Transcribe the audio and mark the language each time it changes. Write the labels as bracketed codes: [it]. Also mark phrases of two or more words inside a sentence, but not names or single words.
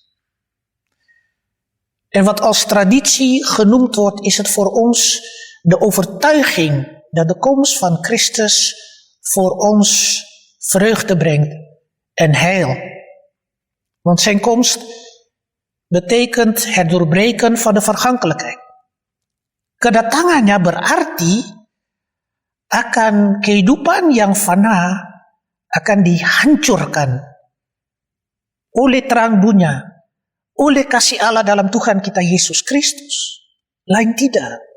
[nl] En wat als traditie genoemd wordt, is het voor ons de overtuiging dat de komst van Christus voor ons vreugde brengt en heil. Want zijn komst betekent het doorbreken van de vergankelijkheid. [id] Kedatangannya berarti akan kehidupan yang fana akan dihancurkan oleh terang dunia, oleh kasih Allah dalam Tuhan kita Yesus Kristus. Lain tidak.